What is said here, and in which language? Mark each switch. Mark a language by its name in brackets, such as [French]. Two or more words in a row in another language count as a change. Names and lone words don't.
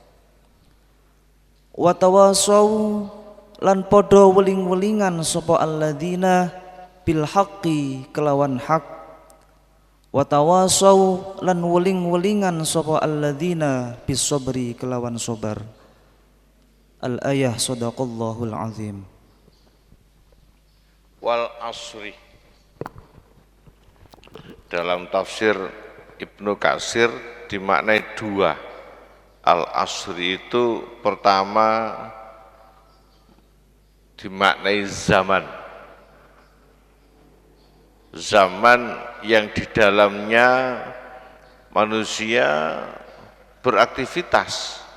[Arabic] wa tawasau [Javanese] lan padha weling-welingan sapa [Arabic] alladzina bil haqqi [Javanese] kelawan hak [Arabic] wa tawasau [Javanese] lan weling-welingan sapa [Arabic] alladzina bis sabri [Javanese] kelawan sabar. [Arabic] Al-ayah sadaqallahul azim. Wal asri, [Indonesian] dalam tafsir Ibnu Katsir dimaknai dua. Al-asri itu pertama dimaknai zaman. Zaman yang di dalamnya manusia beraktivitas.